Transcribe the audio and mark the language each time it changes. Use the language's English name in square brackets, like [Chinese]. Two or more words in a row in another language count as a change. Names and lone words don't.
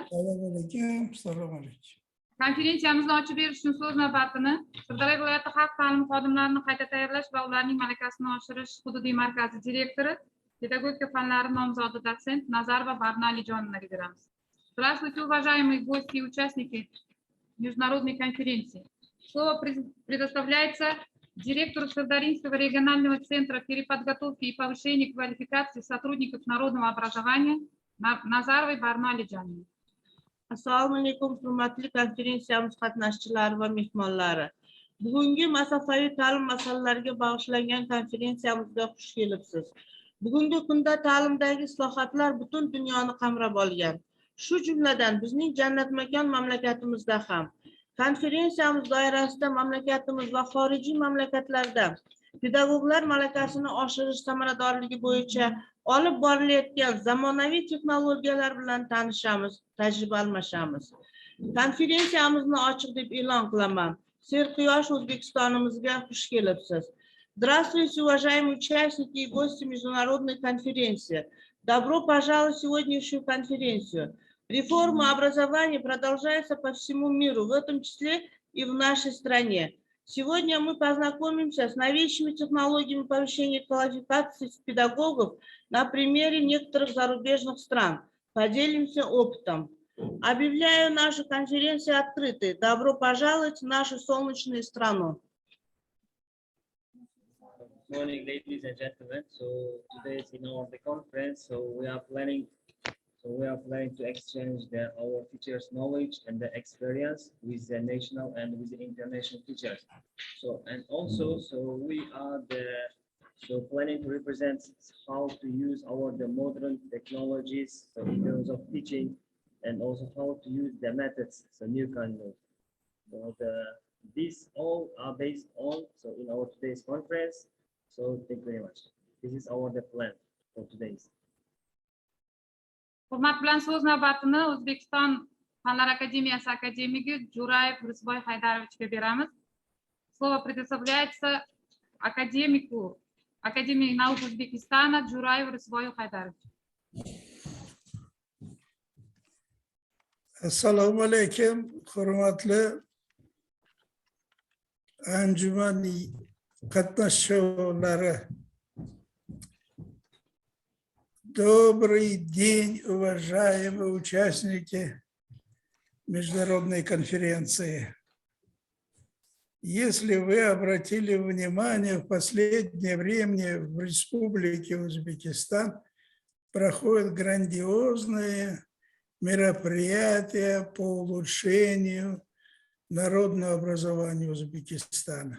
[Uzbek] Assalomu alaykum. Konferensiyamizni ochib berish uchun so'z navbatini Sirdaryo viloyati xalq ta'limi xodimlarini qayta tayyorlash va ularning malakasini oshirish hududiy markazi direktori, pedagogika fanlari nomzodi dotsent Nazarova Barno Alijonovnaga beramiz. [Russian] Здравствуйте, уважаемые гости и участники международной конференции. Слово предоставляется директору Сырдаринского регионального центра переподготовки и повышения квалификации сотрудников народного образования Nazarovой Barno Alijonovне. [Uzbek] Assalomu alaykum, hurmatli konferensiyamiz qatnashchilari va mehmonlari. Bugungi masofaviy ta'lim masalalariga bag'ishlangan konferensiyamizga xush kelibsiz. Bugungi kunda ta'limdagi islohotlar butun dunyoni qamrab olgan. Shu jumladan bizning jannatmakon mamlakatimizda ham. Konferensiyamiz doirasida mamlakatimiz va xorijiy mamlakatlarda pedagoglar malakasini oshirish samaradorligi bo'yicha olib borilayotgan zamonaviy texnologiyalar bilan tanishamiz, tajriba almashamiz. Konferensiyamizni ochiq deb e'lon qilaman. Serquyosh O'zbekistonimizga xush kelibsiz. [Russian] Здравствуйте, уважаемые участники и гости международной конференции. Добро пожаловать в сегодняшнюю конференцию. Реформа образования продолжается по всему миру, в этом числе и в нашей стране. Сегодня мы познакомимся с новейшими технологиями повышения квалификации педагогов на примере некоторых зарубежных стран. Поделимся опытом. Объявляю нашу конференцию открытой. Добро пожаловать в нашу солнечную страну. [English] Good morning, ladies and gentlemen. So today is the conference. So we are planning to exchange our teachers' knowledge and the experience with the national and with the international teachers. So and also, we are planning to represent how to use the modern technologies in terms of teaching, and also how to use the methods, new kind of. So these all are based on in our today's conference. So thank you very much. This is the plan for today's. [Uzbek] Hurmat bilan so'z navbatini O'zbekiston Fanlar Akademiyasi akademigi Jurayev Rizvoy Haydarovichga beramiz. [Russian] Слово предоставляется академику Академии наук Узбекистана Jurayev Rizvoy Haydarovich. [Uzbek] Assalomu alaykum, hurmatli anjumani qatnashchilari. [Russian] Добрый день, уважаемые участники международной конференции. Если вы обратили внимание, в последнее время в Республике Узбекистан проходят грандиозные мероприятия по улучшению народного образования Узбекистана.